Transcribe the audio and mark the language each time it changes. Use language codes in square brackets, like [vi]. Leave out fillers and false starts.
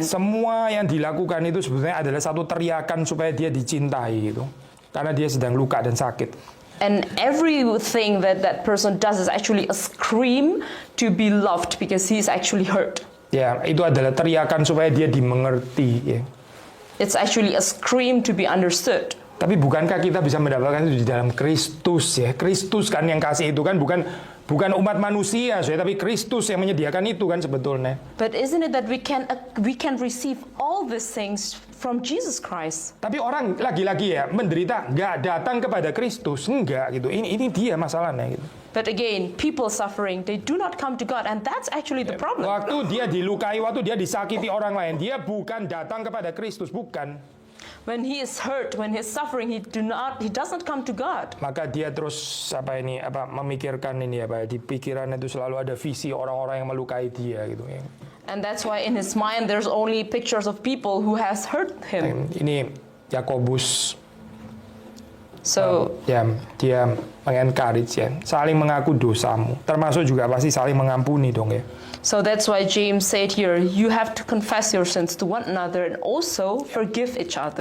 [id] Semua yang dilakukan itu sebenarnya adalah satu teriakan supaya dia dicintai gitu. Karena dia sedang luka dan sakit. [en] And everything that person does is actually a scream to be loved because he is actually hurt. [id] Ya, itu adalah teriakan supaya dia dimengerti. Ya. [en] It's actually a scream to be understood. [id] Tapi bukankah kita bisa mendapatkan itu di dalam Kristus ya? Kristus kan yang kasih itu kan, bukan umat manusia, tapi Kristus yang menyediakan itu kan sebetulnya. [en] But isn't it that we can receive all these things from Jesus Christ? [id] Tapi orang lagi-lagi ya menderita nggak datang kepada Kristus, enggak gitu. Ini dia masalahnya gitu. [en] But again, people suffering, they do not come to God, and that's actually the problem. [id] Waktu dia dilukai, waktu dia disakiti orang lain, dia bukan datang kepada Kristus, bukan. [en] When he is hurt, when he's suffering, he does not come to God. [id] Maka dia terus memikirkan ini di pikirannya itu selalu ada visi orang-orang yang melukai dia gitu ya. [en] And that's why in his mind there's only pictures of people who has hurt him. [id] Ini Yakobus. [en] So [id] dia mengencourage ya, saling mengaku dosamu, termasuk juga pasti saling mengampuni dong ya. [en] So that's why James said here, you have to confess your sins to one another and also forgive each other.